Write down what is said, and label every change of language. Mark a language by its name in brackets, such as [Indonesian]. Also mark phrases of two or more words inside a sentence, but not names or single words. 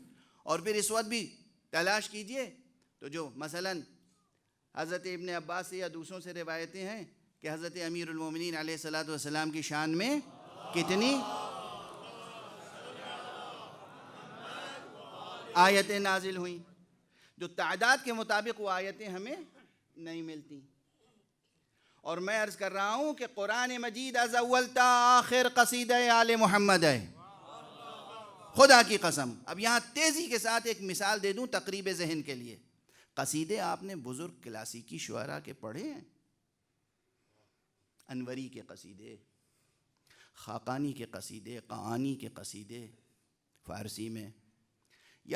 [Urdu] اور پھر اس وقت بھی تلاش کیجئے تو جو مثلا حضرت ابن عباس سے یا دوسروں سے روایتیں ہیں کہ حضرت امیر المومنین [Arabic] علیہ الصلاۃ والسلام [Urdu] کی شان میں کتنی آیتیں نازل ہوئیں، جو تعداد کے مطابق وہ آیتیں ہمیں نہیں ملتی. اور میں عرض کر رہا ہوں کہ قرآن مجید از اول تا آخر قصیدہ آل محمد ہے، خدا کی قسم. اب یہاں تیزی کے ساتھ ایک مثال دے دوں تقریب ذہن کے لیے. قصیدے آپ نے بزرگ کلاسیکی شعراء کے پڑھے ہیں، انوری کے قصیدے، خاقانی کے قصیدے، قعانی کے قصیدے فارسی میں، یا